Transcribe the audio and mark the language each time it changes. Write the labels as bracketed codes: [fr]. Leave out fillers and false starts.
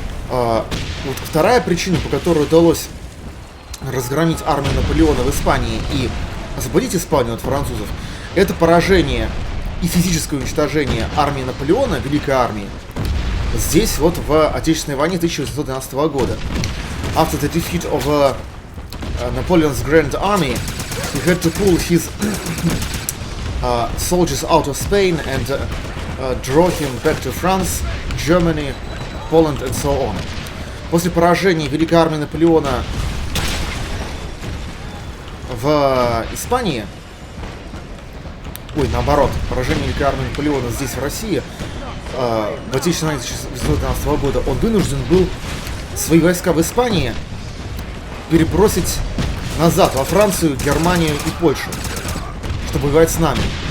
[ru] Вот вторая причина, по которой удалось разгромить армию Наполеона в Испании и освободить Испанию от французов, это поражение и физическое уничтожение армии Наполеона, Великой армии, здесь вот в Отечественной войне 1812 года. [en] After the defeat of Napoleon's Grand Army, he had to pull his soldiers out of Spain and draw him back to France, Germany, Poland and so on. [ru] После поражения Великой армии Наполеона в Испании, наоборот, поражение Великой армии Наполеона здесь, в России, в Отечественной войне 1812 года, он вынужден был свои войска в Испании перебросить назад, во Францию, Германию и Польшу, чтобы воевать с нами.